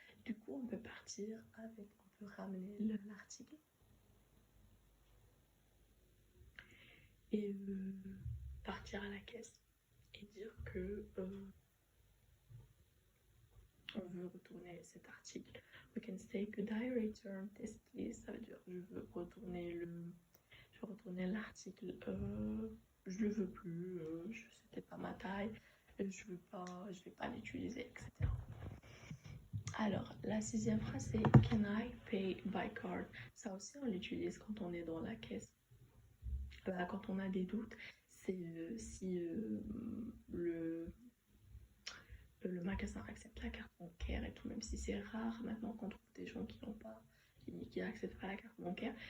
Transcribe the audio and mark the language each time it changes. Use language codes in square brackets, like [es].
[fr] Du coup, on peut partir avec, on peut ramener l'article et partir à la caisse et dire que on veut retourner cet article. [en] We can say could I return this please? [fr] Ça veut dire je veux retourner l'article, je le veux plus, c'était pas ma taille, je vais pas l'utiliser, etc. Alors la sixième phrase c'est [en] can I pay by card? [fr] Ça aussi on l'utilise quand on est dans la caisse. Quand on a des doutes, c'est si le magasin accepte la carte bancaire et tout, même si c'est rare maintenant qu'on trouve des gens qui n'acceptent pas la carte bancaire.